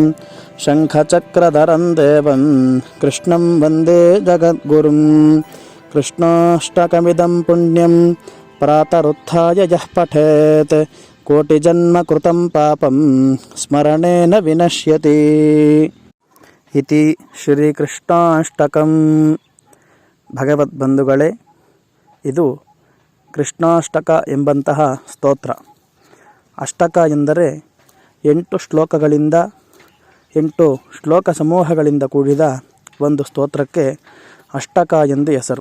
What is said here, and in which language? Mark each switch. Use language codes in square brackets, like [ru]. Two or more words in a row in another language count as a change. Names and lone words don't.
[sa] ಶಂಖಚಕ್ರಧರಂ ದೇವಂ ಕೃಷ್ಣಂ ವಂದೇ ಜಗದ್ಗುರುಂ ಕೃಷ್ಣಾಷ್ಟಕಮಿದಂ ಪುಣ್ಯಂ ಪ್ರಾತರುತ್ಥಾಯ ಯಃ ಪಠೇತ್ ಕೋಟಿಜನ್ಮ ಕೃತಂ ಪಾಪಂ ಸ್ಮರಣೇನ ವಿನಶ್ಯತಿ ಇತಿ ಶ್ರೀಕೃಷ್ಣಾಷ್ಟಕಂ. [kn] ಭಗವದ್ಬಂಧುಗಳೇ, ಇದು ಕೃಷ್ಣಾಷ್ಟಕ ಎಂಬಂತಹ ಸ್ತೋತ್ರ. ಅಷ್ಟಕ ಎಂದರೆ 8 ಶ್ಲೋಕಗಳಿಂದ 8 ಶ್ಲೋಕ ಸಮೂಹಗಳಿಂದ ಕೂಡಿದ ಒಂದು ಸ್ತೋತ್ರಕ್ಕೆ ಅಷ್ಟಕ ಎಂದು ಹೆಸರು.